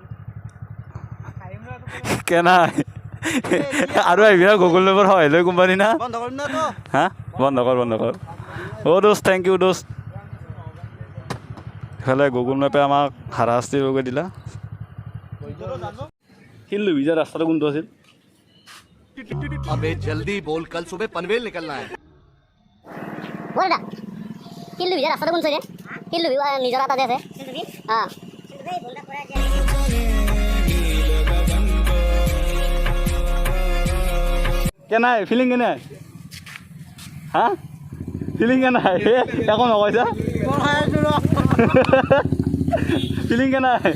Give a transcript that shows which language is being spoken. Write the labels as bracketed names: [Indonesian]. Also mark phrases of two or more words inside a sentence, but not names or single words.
[Assamese] কেনাই আৰু আহিবি না গুগল মেপৰ সহায় লৈ কোম্পানী না হা বন্ধ কৰ অ' দোস্ত [English] thank you [Assamese] দোস্ত ইফালে গুগল মেপে আমাক হাৰাশাস্তি কৰি দিলা শিলডুবি যে ৰাস্তাটো কোনটো আছিল [Hindi] अबे जल्दी बोल कल सुबह पनवेल निकलना है [Assamese] বলটা শিলডুবি যে ৰাস্তাটো কোন চাইডে শিলডুবি নিজৰা এটা যে আছে অঁ কেনাই ফিলিং কেনাই হা ফিলিং কেনাই একো নকৈছা ফিলিং কেনাই